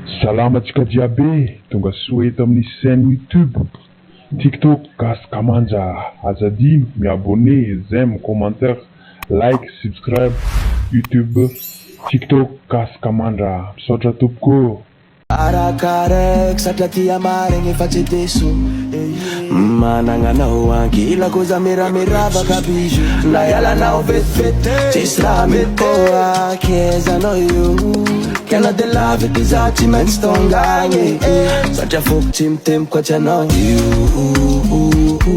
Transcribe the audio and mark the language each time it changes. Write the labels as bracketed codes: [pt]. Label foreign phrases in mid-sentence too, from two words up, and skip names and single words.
[mg] Salamatsika jiaby tonga soa eto amin'ny chaîne YouTube, TikTok Gasy Kamanja. Azadino miabonné, [fr] j'aime, commentaire, [en] like, subscribe. [mg] YouTube, TikTok Gasy Kamanja. Misaotra tompoko. Arakarek satria marigny efa tsy teso Manananao ankilako za miramiravaka bijo Na ialanao vetivety tsisy raha mety koa Akezanao io Kiana de lavity za tsy maintsy tongagny Satria foko tsy mitempo koa tsy anao io